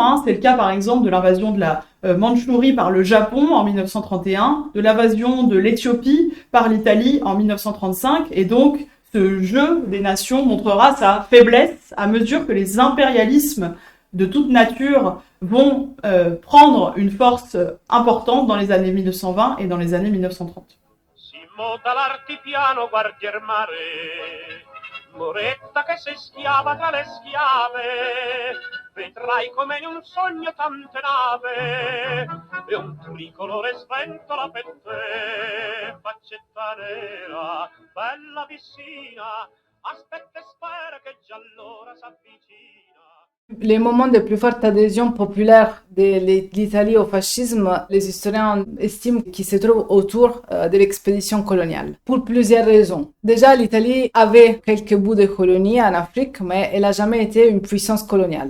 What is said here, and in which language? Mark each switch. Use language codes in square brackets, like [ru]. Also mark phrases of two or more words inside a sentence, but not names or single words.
[fr] C'est le cas par exemple de l'invasion de la Mandchourie par le Japon en 1931, de l'invasion de l'Éthiopie par l'Italie en 1935. Et donc, ce jeu des nations montrera sa faiblesse à mesure que les impérialismes de toute nature vont prendre une force importante dans les années 1920 et dans les années 1930. [it] Monta l'artipiano, guardi il mare, Moretta che sei schiava tra le schiave, vedrai come in un sogno tante nave, e un tricolore sventola per te, faccetta nera, bella vicina, aspetta e spera che già l'ora s'avvicina. [fr] Les moments de plus forte adhésion populaire de l'Italie au fascisme, les historiens estiment qu'ils se trouvent autour de l'expédition coloniale, pour plusieurs raisons. Déjà, l'Italie avait quelques bouts de colonies en Afrique, mais elle n'a jamais été une puissance coloniale.